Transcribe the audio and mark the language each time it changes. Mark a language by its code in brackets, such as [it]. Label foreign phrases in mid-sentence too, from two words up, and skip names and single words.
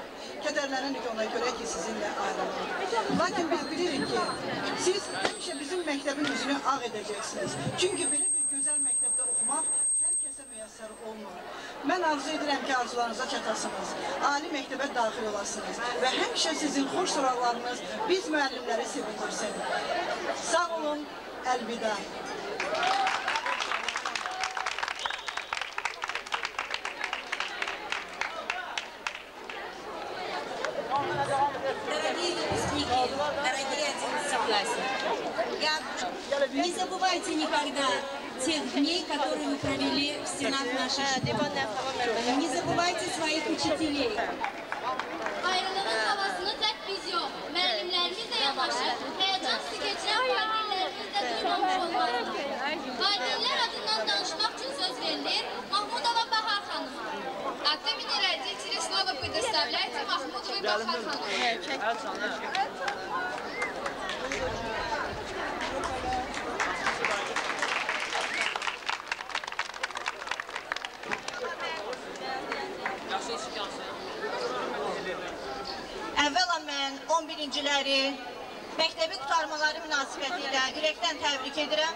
[az] Kədərlənirik ona görə ki, sizinlə ayrılırıq. Lakin biz bilirik ki, siz həmişə bizim məktəbin üzünü ağ edəcəksiniz. Çünki belə bir gözəl məktəbdə oxumaq hər kəsə müyəssər olmur. Mən arzu edirəm ki, arzularınıza çatasınız, ali məktəbə daxil olasınız və həmişə sizin xoş soraqlarınız biz müəllimləri sevindirsin. Sağ olun, əlvida. [ru] Дорогие выпускники, дорогие 11-классники, не забывайте никогда тех дней, которые вы провели в стенах нашей школы. Не забывайте своих учителей. [az] Bayramın havasını tek biz yok, müəllimlərimiz də yanaşır. Həyəcan sizi keçirən valideynlərimiz də duymamış olmalıdır. Valideynlər adından danışmaq üçün söz verilir Mahmudova Bahar xanıma. [ru] От имени родителей слово предоставляется Махмудовой Бахар Хановой. [az] Əvvəla mən 11-ciləri məktəbi qurtarmaları münasibətilə ürəkdən təbrik edirəm.